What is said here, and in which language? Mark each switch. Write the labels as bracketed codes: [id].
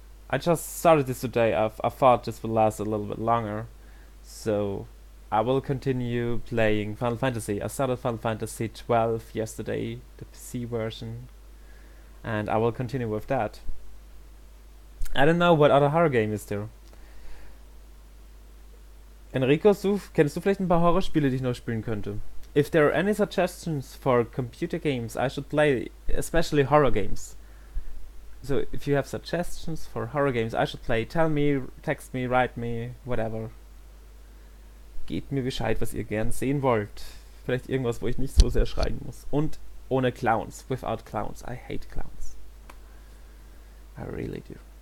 [en] I just started this today. I thought this would last a little bit longer, so I will continue playing Final Fantasy. I started Final Fantasy 12 yesterday, the PC version, and I will continue with that. I don't know what other horror game is there. [de] Enrico, kennst du vielleicht ein paar Horrorspiele, die ich noch spielen könnte? [en] If there are any suggestions for computer games I should play, especially horror games. So if you have suggestions for horror games I should play, tell me, text me, write me, whatever. [de] Gebt mir Bescheid, was ihr gern sehen wollt. Vielleicht irgendwas, wo ich nicht so sehr schreien muss. Und ohne Clowns, [en] without clowns. I hate clowns. I really do.